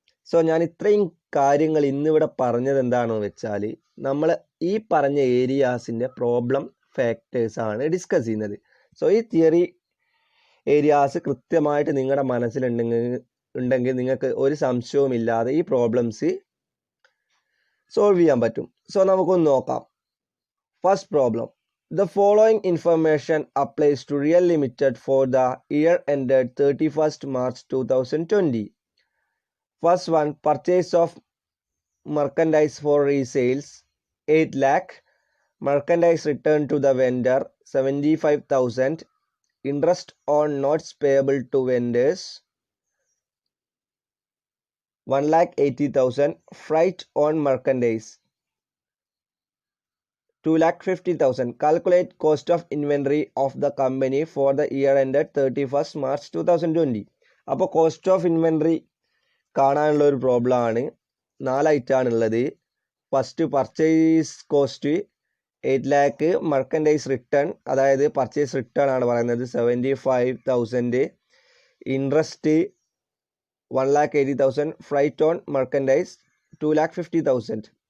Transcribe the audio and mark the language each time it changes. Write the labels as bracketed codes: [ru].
[ml] So ഞാൻ ഇത്രയും കാര്യങ്ങൾ ഇന്നിവിടെ പറഞ്ഞത് എന്താണെന്ന് വെച്ചാൽ നമ്മൾ ഈ പറഞ്ഞ ഏരിയാസിൻ്റെ പ്രോബ്ലം ഫാക്ടേഴ്സ് ആണ് ഡിസ്കസ് ചെയ്യുന്നത്. സോ ഈ തിയറി ഏരിയാസ് കൃത്യമായിട്ട് നിങ്ങളുടെ മനസ്സിലുണ്ടെങ്കിൽ നിങ്ങൾക്ക് ഒരു സംശയവും ഇല്ലാതെ ഈ പ്രോബ്ലംസ് സോൾവ് ചെയ്യാൻ പറ്റും. സോ നമുക്കൊന്ന് നോക്കാം. First problem. [en] The following information applies to Real Limited for the year ended 31st March 2020. First one, purchase of merchandise for resales 8 lakh, merchandise returned to the vendor 75,000, interest on notes payable to vendors 1,80,000, freight on merchandise 2,50,000. Calculate cost of inventory of the company for the year ended 31st March 2020. [ml] അപ്പോൾ cost of inventory കാണാനുള്ള ഒരു problem ആണ്. 4 ഐറ്റമാണ് ഉള്ളത്. First purchase cost 8 lakh, merchandise return, അതായത് purchase return ആണ് പറയുന്നത് 75,000, interest 1,80,000, freight on merchandise 2,50,000.